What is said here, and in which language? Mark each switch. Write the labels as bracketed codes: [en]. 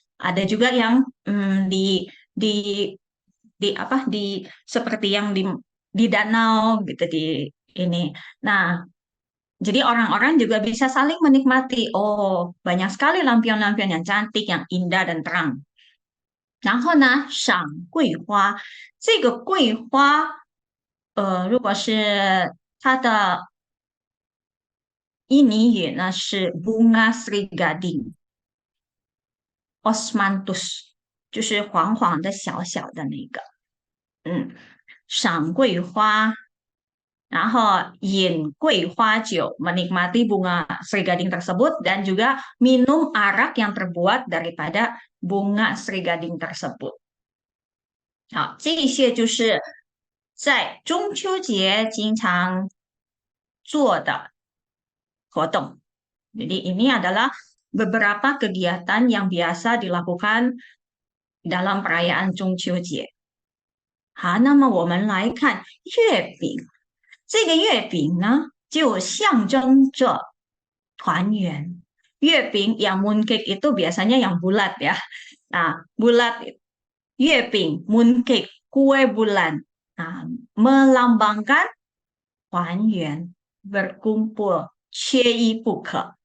[id] Ada juga yang di di apa di seperti yang di danau gitu di ini. Nah, jadi orang-orang juga bisa saling menikmati. Oh, banyak sekali lampion-lampion yang cantik, yang indah dan terang. [zh] 然后呢，赏桂花，这个桂花，如果是它的印尼语呢是 bunga sri gading osmanthus，就是黄黄的、小小的那个。赏桂花，然后饮桂花酒， [id] menikmati bunga sri gading tersebut dan juga minum arak yang terbuat daripada bunga sri gading tersebut。 [zh] 好，这些就是在中秋节经常做的活动。 [id] Jadi ini adalah beberapa kegiatan yang biasa dilakukan dalam perayaan 中秋节。 [zh] 好，那么我们来看月饼。这个月饼呢，就象征着团圆。 [id] 月饼yang mooncake itu biasanya yang bulat ya. Nah, bulat月饼 mooncake kue bulan. Nah, melambangkan 团圆, berkumpul, [zh] 缺一不可.